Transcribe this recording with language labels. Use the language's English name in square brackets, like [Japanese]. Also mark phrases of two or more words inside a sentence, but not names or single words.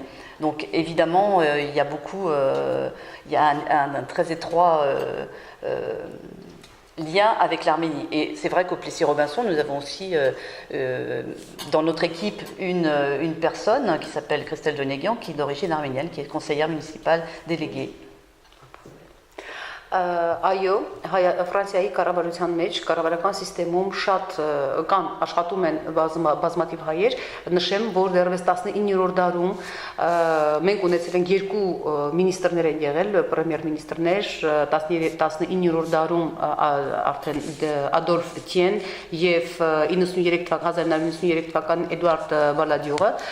[French] Donc évidemment, il y a un très étroit lien avec l'Arménie. Et c'est vrai qu'au Plessis-Robinson, nous avons aussi dans notre équipe une personne qui s'appelle Christelle Denéguian, qui est d'origine arménienne, qui est conseillère municipale déléguée. [Armenian] Այո, Ֆրանսիայի կառավարության մեջ, կառավարական համակարգում շատ կան աշխատում են բազմաթիվ հայեր, նշեմ, որ դեռևս 19-րդ դարում մենք ունեցել ենք երկու մինիստրներ են եղել, պրեմիեր մինիստրներ, 19-րդ դարում արդեն Ադոլֆ Թիեն եւ 1993 թվականին Էդուարդ Բալադյուրը,